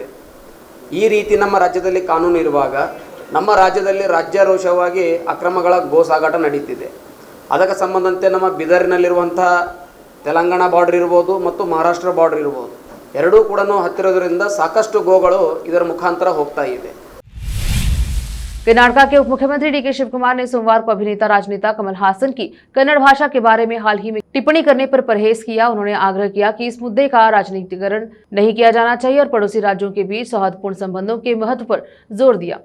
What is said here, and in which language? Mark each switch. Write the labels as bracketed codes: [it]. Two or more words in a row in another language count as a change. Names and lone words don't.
[kn] ಈ ರೀತಿ ನಮ್ಮ ರಾಜ್ಯದಲ್ಲಿ ಕಾನೂನು ಇರುವಾಗ ನಮ್ಮ ರಾಜ್ಯದಲ್ಲಿ ರಾಜ್ಯಾರೋಷವಾಗಿ ಅಕ್ರಮಗಳ ಗೋ ಸಾಗಾಟ ನಡೀತಿದೆ. ಅದಕ್ಕೆ ಸಂಬಂಧಂತೆ ನಮ್ಮ ಬಿದರಿನಲ್ಲಿರುವಂಥ ತೆಲಂಗಾಣ ಬಾರ್ಡರ್ ಇರ್ಬೋದು ಮತ್ತು ಮಹಾರಾಷ್ಟ್ರ ಬಾರ್ಡರ್ ಇರ್ಬೋದು, ಎರಡೂ ಕೂಡ ಹತ್ತಿರೋದ್ರಿಂದ ಸಾಕಷ್ಟು ಗೋಗಳು ಇದರ ಮುಖಾಂತರ ಹೋಗ್ತಾ ಇದೆ. [hi] कर्नाटका के उप मुख्यमंत्री डीके शिव कुमार ने सोमवार को अभिनेता राजनेता कमल हासन की कन्नड़ भाषा के बारे में हाल ही में टिप्पणी करने पर परहेज किया। उन्होंने आग्रह किया कि इस मुद्दे का राजनीतिकरण नहीं किया जाना चाहिए और पड़ोसी राज्यों के बीच सौहार्दपूर्ण संबंधों के महत्व पर जोर दिया।